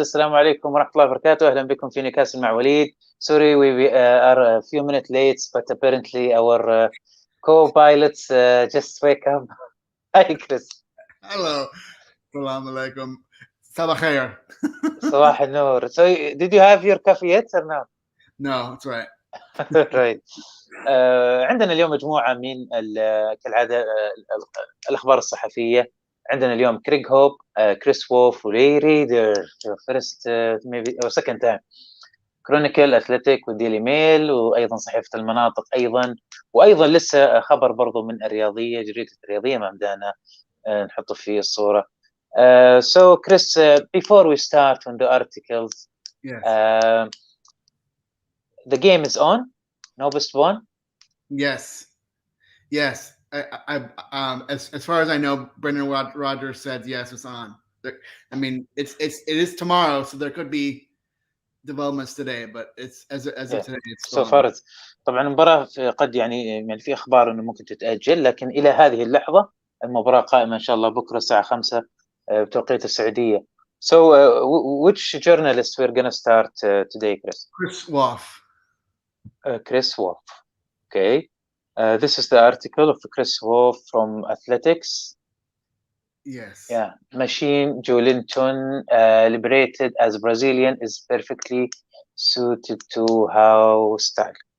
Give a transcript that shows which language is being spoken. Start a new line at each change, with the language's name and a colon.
Arabic: السلام عليكم ورحمة الله وبركاته. أهلا بكم في نيوكاسل مع وليد.
English: Sorry we are a few minutes late, but apparently our co-pilots just wake up. Hi Chris.
Arabic: Hello. Assalamu alaikum. Sabah khair. صباح النور.
English: So did you have your coffee yet or no? No, that's right. right.
Arabic: عندنا اليوم مجموعة من كالعادة الأخبار الصحفية. عندنا اليوم كريغ هوب, كريس وولف, ولي ريدر
English: first maybe or second time,
Arabic: كرونيكل, أثليتيك, والديلي ميل, وأيضا صحيفة المناطق أيضا, وأيضا لسه خبر برضو من الرياضية, جريدة الرياضية ما بدأنا نحطه في الصورة.
English: So Chris, before we start on the articles, Yes. The game is on. No best one. Yes. As far as I know, Brendan Rodgers said yes, it's on. I mean, it is tomorrow, so there could be developments today, but it's as of today, it's so far.
Arabic: طبعا المباراة قد يعني في أخبار إنه ممكن تتأجل, لكن إلى هذه اللحظة المباراة قائمة إن شاء الله بكرة الساعة 5 بتوقيت السعودية.
English: So which journalist we're gonna start today, Chris? Chris Wolf. Chris Wolf. Okay. This is the article of Chris Wolf from Athletics. Yes. Yeah. Machine Joelinton, liberated as Brazilian, is perfectly suited to house style.